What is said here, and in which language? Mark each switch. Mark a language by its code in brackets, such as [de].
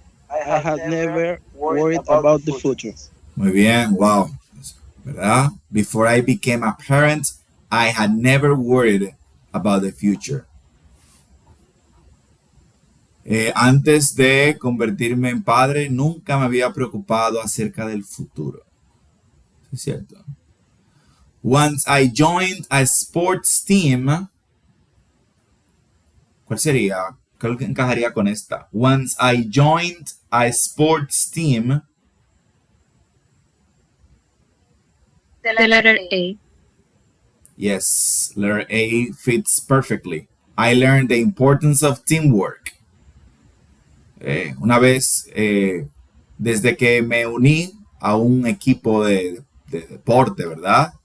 [en] I had never worried about the future. [es] Muy bien, wow. ¿Verdad? [en] Before I became a parent, I had never worried about the future. [es] Antes de convertirme en padre, nunca me había preocupado acerca del futuro. Es cierto. [en] Once I joined a sports team, [es] ¿cuál sería? ¿Cuál encajaría con esta? [en] Once I joined a sports team. The letter A. Yes, letter A fits perfectly. I learned the importance of teamwork. [es] Una vez, desde que me uní a un equipo de deporte, ¿verdad?